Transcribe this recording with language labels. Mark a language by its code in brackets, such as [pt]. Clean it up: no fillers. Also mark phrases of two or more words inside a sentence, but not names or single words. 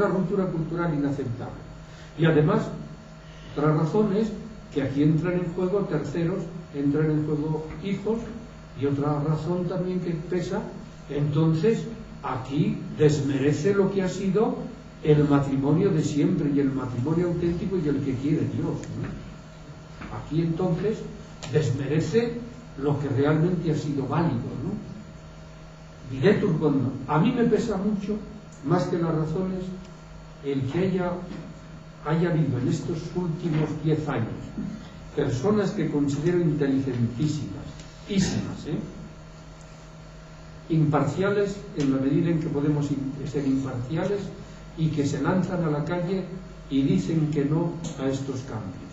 [es] Una ruptura cultural inaceptable. Y además, otra razón es que aquí entran en juego terceros, entran en juego hijos, y otra razón también que pesa, entonces aquí desmerece lo que ha sido el matrimonio de siempre y el matrimonio auténtico y el que quiere Dios, ¿no? Aquí entonces desmerece lo que realmente ha sido válido, ¿no? [la] Videtur quod non. [es] A mí me pesa mucho, más que las razones, el que haya habido en estos últimos 10 años personas que considero inteligentísimas, imparciales en la medida en que podemos ser imparciales, y que se lanzan a la calle y dicen que no a estos cambios.